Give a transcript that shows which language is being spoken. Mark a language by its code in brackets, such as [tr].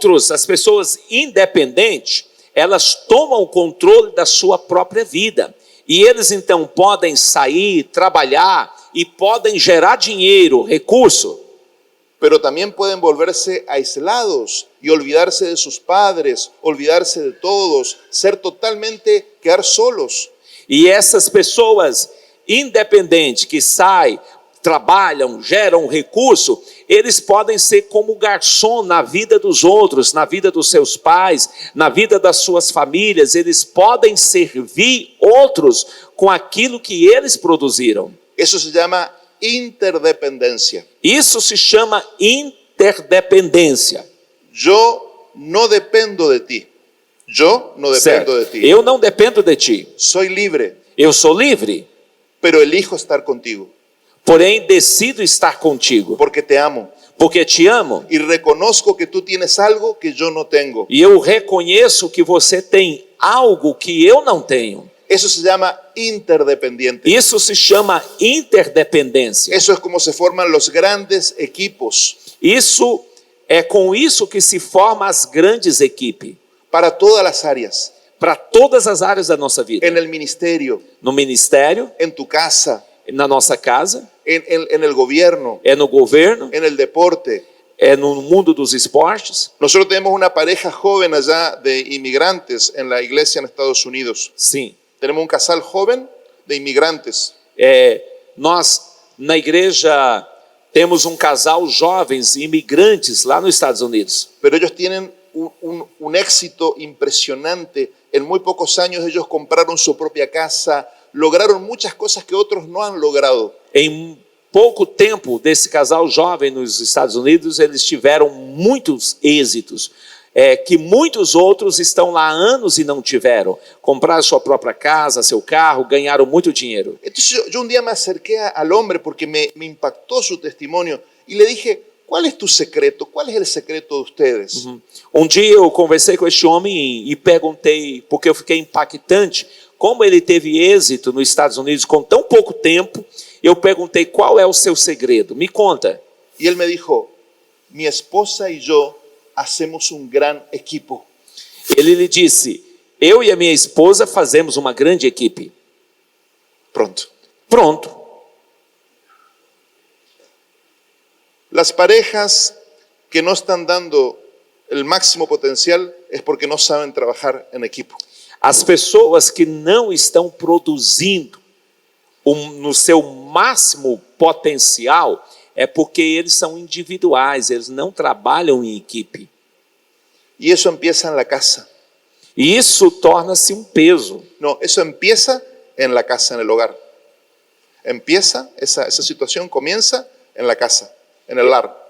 [pt] As pessoas independentes, elas tomam o controle da sua própria vida. E eles então podem sair, trabalhar e podem gerar dinheiro, recurso. [es] Pero también pueden volverse aislados y olvidarse de sus padres, olvidarse de todos, quedar solos. [pt] E essas pessoas independentes que saem, trabalham, geram recurso, eles podem ser como garçom na vida dos outros, na vida dos seus pais, na vida das suas famílias. Eles podem servir outros com aquilo que eles produziram. [es] Eso se llama interdependencia. [pt] Isso se chama interdependência. [es] Yo no dependo de ti. Yo no dependo de ti. [pt] Eu não dependo de ti. [es] Soy libre, [pt] Eu sou livre, [es] pero elijo estar contigo [pt] porém decido estar contigo, [es] porque te amo [pt] porque te amo. [es] y reconozco que tú tienes algo que yo no tengo. [pt] E eu reconheço que você tem algo que eu não tenho. [es] Eso se llama interdependiente. [pt] Isso se chama interdependência. [es] Eso es como se forman los grandes equipos [pt] Isso é com isso que se formam as grandes equipes, [es] para todas las áreas. [pt] para todas as áreas da nossa vida. [es] En el ministerio, [pt] No ministério, [es] en tu casa, [pt] na nossa casa, [es] en el gobierno, [pt] é no governo, [es] en el deporte. [pt] é no mundo dos esportes. [es] Nosotros tenemos una pareja joven allá de inmigrantes en la iglesia en Estados Unidos. [pt] Sim, [es] Tenemos un casal joven de inmigrantes. [pt] nós na igreja temos um casal jovens imigrantes lá nos Estados Unidos. [es] Pero ellos tienen un éxito impresionante. En muy pocos años ellos compraron su propia casa, lograron muchas cosas que otros no han logrado. [pt] Em pouco tempo desse casal jovem nos Estados Unidos, eles tiveram muitos êxitos, que muitos outros estão lá há anos e não tiveram. Compraram sua própria casa, seu carro, ganharam muito dinheiro. [es] Entonces yo un día me acerqué al hombre porque me impactó su testimonio y le dije, ¿cuál es tu secreto? ¿Cuál es el secreto de ustedes? [pt] Dia eu conversei com este homem e perguntei, porque eu fiquei impactante, como ele teve êxito nos Estados Unidos com tão pouco tempo. Eu perguntei, qual é o seu segredo? Me conta. [es] Y él me dijo, mi esposa y yo hacemos un gran equipo. [pt] Ele lhe disse, eu e a minha esposa fazemos uma grande equipe. [es] Pronto. Las parejas que no están dando el máximo potencial es porque no saben trabajar en equipo. [pt] As pessoas que não estão produzindo no seu máximo potencial é porque eles são individuais, eles não trabalham em equipe. [es] Y eso empieza en la casa. [pt] E isso torna-se um peso. [es] No, eso empieza en la casa, en el hogar. Empieza, esa situación comienza en la casa, en el lar.